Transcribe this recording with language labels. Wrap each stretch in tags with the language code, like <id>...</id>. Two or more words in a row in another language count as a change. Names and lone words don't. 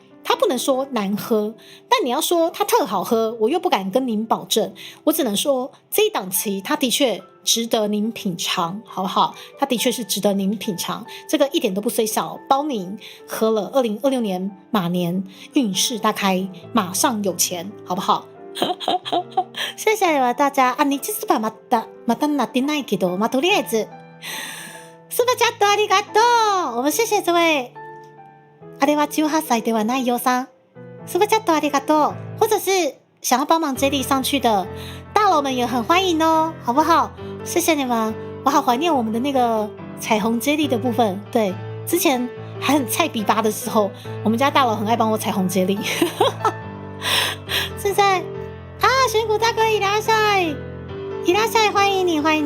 <zh>它不能说难喝，但你要说它特好喝，我又不敢跟您保证，我只能说这一档期它的确值得您品尝，好不好？它的确是值得您品尝，这个一点都不虽小，包您喝了2026年马年运势大开，马上有钱，好不好？谢谢大家啊！</zh> <ja>日スパまたなってないけど、とりあえずスパチャットありがとう。</ja> <zh>我们谢谢这位。</zh> <ja>あれは18歳ではないよさん，スパチャットありがとう。</ja> <zh>或者是想要帮忙接力上去的大佬们也很欢迎哦，好不好？谢谢你们，我好怀念我们的那个彩虹接力的部分。对，之前还很菜比巴的时候，我们家大佬很爱帮我彩虹接力。现在选股大哥伊拉塞，欢迎你，欢迎你！</zh>